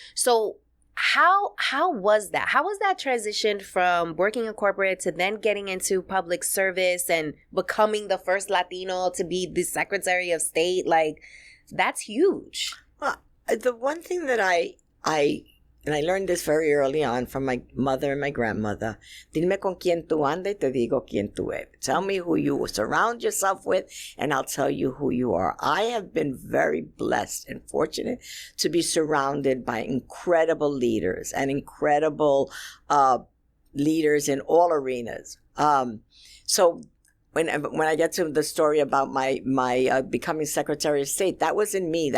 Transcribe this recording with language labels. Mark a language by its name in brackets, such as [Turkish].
[English] So how was that? How was that transition from working in corporate to then getting into public service and becoming the first Latino to be the Secretary of State? Like, that's huge. Well, the one thing that I learned this very early on from my mother and my grandmother. [Spanish] Dime con quién tú andas y te digo quién tú eres. [English] Tell me who you surround yourself with, and I'll tell you who you are. I have been very blessed and fortunate to be surrounded by incredible leaders and incredible leaders in all arenas. So when I get to the story about my becoming Secretary of State, that wasn't me.